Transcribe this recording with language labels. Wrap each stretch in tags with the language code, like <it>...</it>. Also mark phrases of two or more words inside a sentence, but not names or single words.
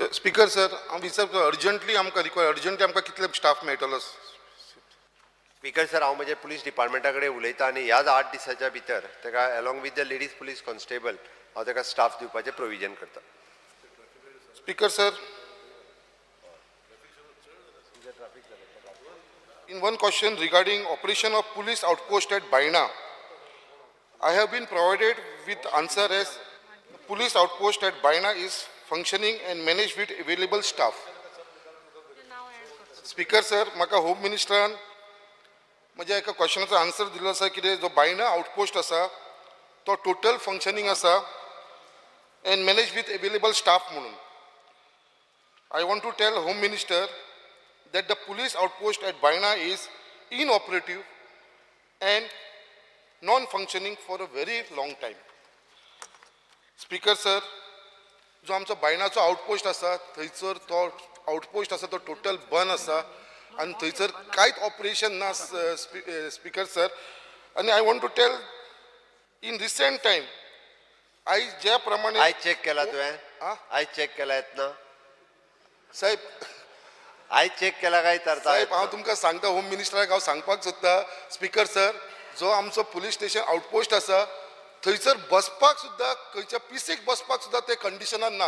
<kok>स्पीकर सर हांव विचारता अर्जंटली आमकां रिक्वायर अर्जंटली आमकां कितले स्टाफ मेळटलो स्पीकर सर हांव म्हज्या पुलीस डिपार्टमेंटा कडेन उलयतां आनी ह्याच 8 दिसाच्या भितर ताका</kok> <en>along with the ladies police constable</en> <kok>हांव ताका स्टाफ दिवपाचें प्रोविजन करता</kok> <en>Speaker sir in one question regarding operation of police outpost at Baina, I have been provided with answer as police outpost at Baina is functioning and managed with available staff. Speaker sir,</en> <kok>म्हाका होम मिनिस्टरान म्हज्या एका क्वेश्चनाचो आन्सर दिलो आसा की जो बायना आउटपोस्ट आसा तो</kok> <en>total functioning</en> <kok>आसा</kok> <en>and managed with available staff</en> <kok>म्हणून.</kok> <en>I want to tell Home Minister that the police outpost at Baina is inoperative and non-functioning for a very long time. Speaker sir,</en> <kok>जो आमचो बायनाचो आउटपोस्ट आसा थंयसर तो आउटपोस्ट आसा तो टोटल बंद आसा आनी थंयसर कांयच ऑपरेशन ना स्पीकर सर आनी</kok> <en>I want to tell in recent time</en> <kok>आयज ज्या प्रमाणे आयज चेक केला तुवें आ? आयज चेक केला येतना साहेब आयज चेक केला काय तर साहेब हांव तुमकां सांगता होम मिनिस्टराक हांव सांगपाक सोदता स्पीकर सर जो आमचो</kok> <en>police station outpost</en> <kok>आसा थंयसर बसपाक सुद्दां खंयच्या पिसीक बसपाक सुद्दां ते कंडिशनान ना</kok>